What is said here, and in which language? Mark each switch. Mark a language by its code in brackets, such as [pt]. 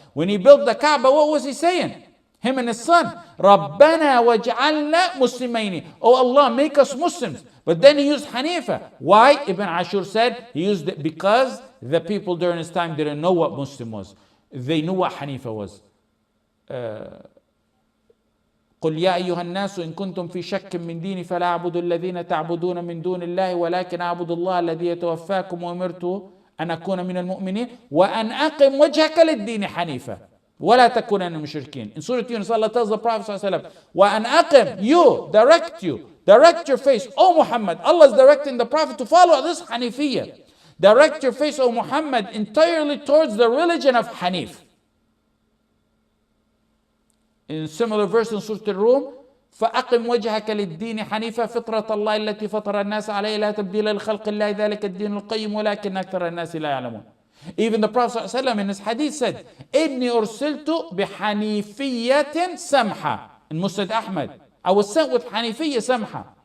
[en] When he built the Kaaba, what was he saying? Him and his son, [ar] Rabbana waj'alna muslimaini. [en] Oh Allah, make us Muslims. But then he used Hanifa. Why? Ibn Ashur said he used it because the people during his time didn't know what Muslim was. They knew what Hanifa was. [ar] قل يا أيها الناس إن كنتم في شك من ديني فلا أعبد الذين تعبدون من دون الله ولكن أعبد الله الذي يتوفاكم وأمرت أن أكون من المؤمنين وأن أقم وجهك للدين حنيفا ولا تكونن من المشركين. [en] In Surah Yunus, Allah tells the Prophet [ar] صلى الله عليه وسلم وأن أقم, [en] direct your face, O Muhammad. Allah is directing the Prophet to follow this Hanifiyya. Direct your face, O Muhammad, entirely towards the religion of Hanif. In similar verse in Surah Al-Rum, [ar] فأقم وجهك للدين حنيفا فطرة الله التي فطر الناس عليها لا تبديل لخلق الله ذلك الدين القيم ولكن أكثر الناس لا يعلمون. [en] Even the Prophet ﷺ in his hadith said, [ar] إني أرسلت بحنيفية سمحة. [en] In Musnad Ahmad, I was sent with Hanifiyya Samha.